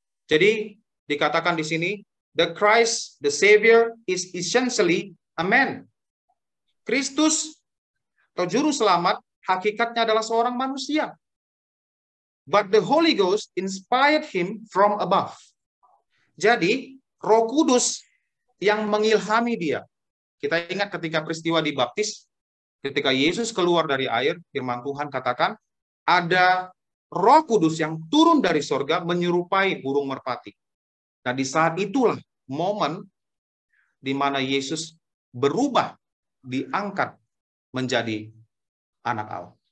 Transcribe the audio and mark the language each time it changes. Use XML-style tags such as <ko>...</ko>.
<id>Jadi dikatakan di sini,</id> <en>the Christ, the Savior, is essentially a man.</en> <id>Kristus atau juru selamat hakikatnya adalah seorang manusia.</id> <en>But the Holy Ghost inspired him from above.</en> <id>Jadi Roh Kudus yang mengilhami dia. Kita ingat ketika peristiwa dibaptis, ketika Yesus keluar dari air, firman Tuhan katakan, ada Roh Kudus yang turun dari sorga menyerupai burung merpati. Nah, di saat itulah momen di mana Yesus berubah, diangkat menjadi anak Allah.</id>